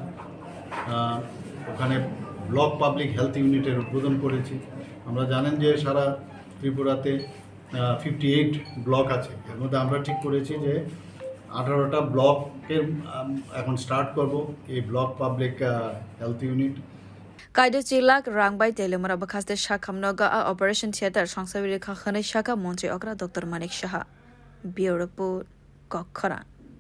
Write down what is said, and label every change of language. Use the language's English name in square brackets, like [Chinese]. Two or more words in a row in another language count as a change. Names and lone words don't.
[Bangla] ওখানে [English] block public health unit-er [Bangla] উদ্বোধন করেছি আমরা জানেন যে সারা ত্রিপুরাতে 58 ব্লক আছে এর মধ্যে আমরা ঠিক করেছি যে 18টা ব্লকের এখন স্টার্ট করব এই [English] block public health unit [Kok Borok] Kaida chilak rangbai Teliamura bwkhaste sakham noga [English] operation theater [Kok Borok] songsai rwkha khani shaka montri okra Dr.Manik saha [English] Bureau report [Kok Borok] Okra